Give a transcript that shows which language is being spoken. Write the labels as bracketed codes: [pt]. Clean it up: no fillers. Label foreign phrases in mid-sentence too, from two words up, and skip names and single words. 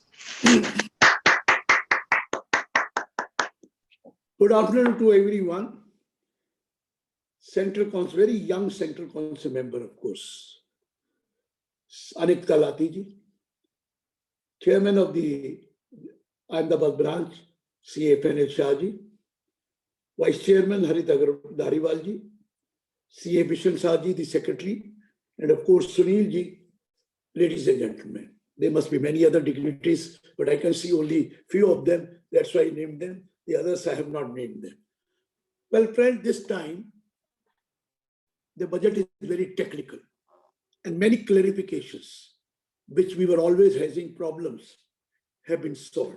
[en] Good afternoon to everyone. Central Council, very young Central Council member, of course, Anik Talati ji, Chairman of the Ahmedabad branch, CA Fenil Shah ji, Vice Chairman Harit Dhariwal ji, CA Bishan Shah ji, the Secretary, and of course Sunil ji. Ladies and gentlemen, there must be many other dignitaries, but I can see only few of them. That's why I named them. The others I have not named them. Well, friend, this time the budget is very technical and many clarifications, which we were always having problems, have been solved.